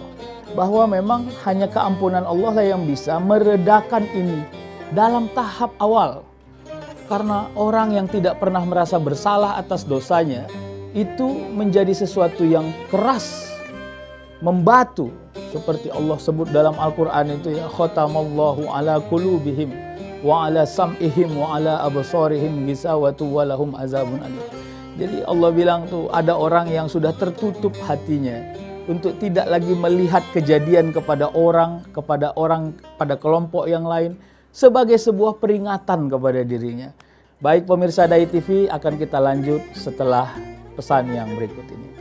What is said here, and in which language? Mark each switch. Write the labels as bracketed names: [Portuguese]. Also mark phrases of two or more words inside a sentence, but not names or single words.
[Indonesian] Bahwa memang hanya keampunan Allah lah yang bisa meredakan ini dalam tahap awal. Karena orang yang tidak pernah merasa bersalah atas dosanya itu menjadi sesuatu yang keras, membatu. Seperti Allah sebut dalam Al-Quran itu, ya [Arabic] ختم الله على قلوبهم وعلى سمعهم وعلى أبصارهم غشاوة ولهم عذاب أليم. [Indonesian] Jadi Allah bilang tuh ada orang yang sudah tertutup hatinya untuk tidak lagi melihat kejadian kepada pada kelompok yang lain sebagai sebuah peringatan kepada dirinya. Baik pemirsa Dai TV, akan kita lanjut setelah pesan yang berikut ini.